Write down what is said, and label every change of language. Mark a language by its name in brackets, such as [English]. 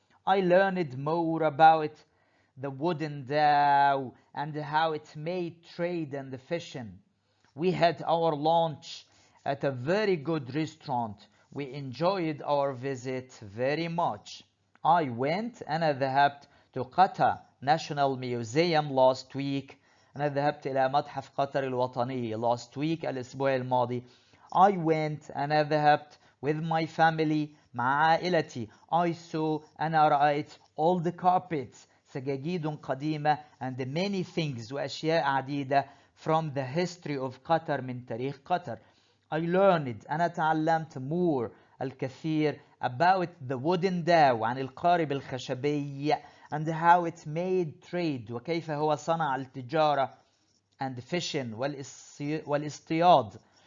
[English] I learned more about the wooden dhow and how it made trade and fishing. We had our lunch at a very good restaurant. We enjoyed our visit very much. I went [Arabic] أنا ذهبت [English] to Qatar National Museum last week. [Arabic] أنا ذهبت إلى متحف قطر الوطني [English] last week [Arabic] الأسبوع الماضي. [English] I went [Arabic] أنا ذهبت [English] with my family [Arabic] مع عائلتي. [English] I saw [Arabic] أنا رأيت [English] all the carpets [Arabic] سجاجيد قديمة [English] and many things [Arabic] وأشياء عديدة [English] from the history of قطر [Arabic] من تاريخ قطر. [English] I learned [Arabic] أنا تعلمت [English] more الكثير about the wooden dhow [Arabic] عن القارب الخشبي [English] and how it made trade [Arabic] وكيف هو صنع التجارة [English] and fishing والاصطياد.